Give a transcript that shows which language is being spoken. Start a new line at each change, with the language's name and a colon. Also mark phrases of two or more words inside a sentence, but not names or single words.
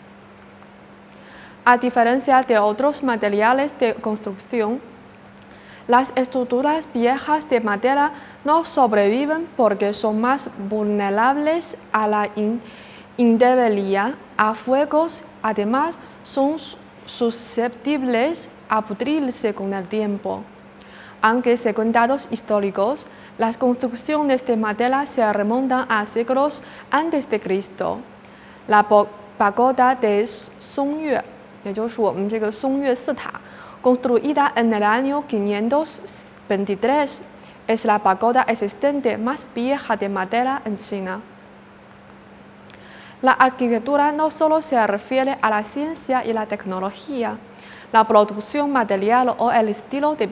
Spanish: A diferencia de otros materiales de construcción, Las estructuras viejas de madera no sobreviven porque son más vulnerables a la indebilidad, a fuegos, además son susceptibles a pudrirse con el tiempo. Aunque según datos históricos, las construcciones de madera se remontan a siglos antes de Cristo. La pagoda de Songyue,
Chinese: 也就是我们这个松岳寺塔
Spanish: construida en el año 523, es la pagoda existente más vieja de madera en China. La arquitectura no solo se refiere a la ciencia y la tecnología, la producción material o el estilo de